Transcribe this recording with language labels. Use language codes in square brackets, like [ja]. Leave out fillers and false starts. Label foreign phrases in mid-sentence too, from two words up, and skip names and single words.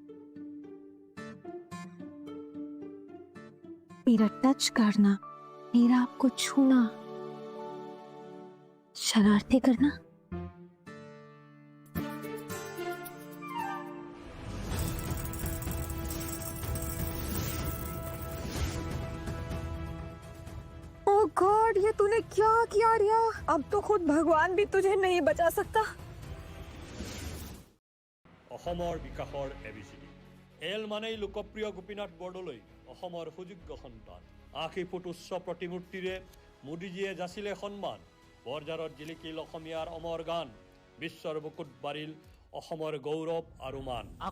[hi] मेरा टच करना, मेरा आपको छूना, शरारती करना, [en] Oh God, [hi] ये तूने क्या किया रिया? अब तो खुद भगवान भी तुझे नहीं बचा सकता। [as] অসমৰ বিকাশৰ ABCD এল মানেই লোকপ্ৰিয় গোপীনাথ বৰদলৈ অসমৰ সুযোগ্য সন্তান। ৮০ ফুট উচ্চ প্ৰতিমূৰ্তিৰে মোদীজীয়ে যাচিলে সন্মান, বৰজাৰত জিলিকিল অসমীয়াৰ অমৰ গান, বিশ্বৰ বুকুত বাঢ়িল অসমৰ গৌৰৱ আৰু মান।